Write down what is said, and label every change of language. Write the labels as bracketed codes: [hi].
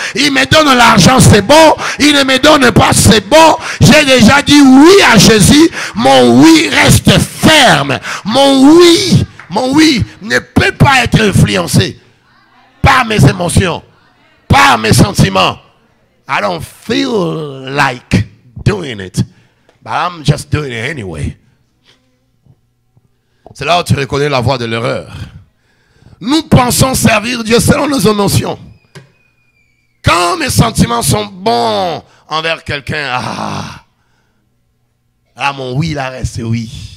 [fr] Il me donne l'argent, c'est bon. Il ne me donne pas, c'est bon. J'ai déjà dit oui à Jésus. Mon oui reste ferme. Mon oui ne peut pas être influencé par mes émotions, par mes sentiments. [en] I don't feel like doing it, but I'm just doing it anyway. [fr] C'est là où tu reconnais la voie de l'erreur. Nous pensons servir Dieu selon nos émotions. Quand mes sentiments sont bons envers quelqu'un, mon oui là reste oui.